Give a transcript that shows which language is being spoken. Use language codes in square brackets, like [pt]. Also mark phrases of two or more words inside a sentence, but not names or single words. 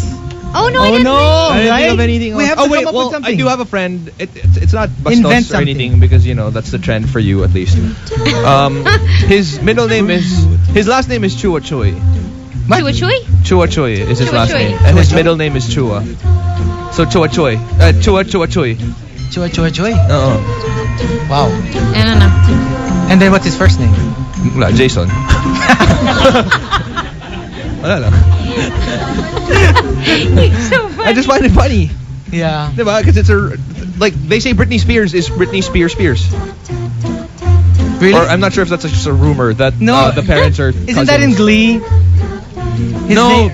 [en] Oh no, I Oh didn't no! I didn't Right? think of anything else. We have to wait, come up well, with something. I do have a friend. It's not Invent Bastos or something. anything because that's the trend for you at least. His middle name is his last name is Chua Choi. Chua Chui? Chua Choi is his Chua last Choi. name, and his Chua Choi? middle name is Chua. So Chua Choi. Chua Choi. Chua Chua Choi. Wow. I don't know. And then what's his first name? [tl] Wala, Jason. Wala lang. [en] So funny. I just find it funny. Yeah. Diba? Because it's like they say Britney Spears is Britney Spears. Really? Or I'm not sure if that's just a rumor that No. the parents are Isn't that in cousins. Glee? His No, name-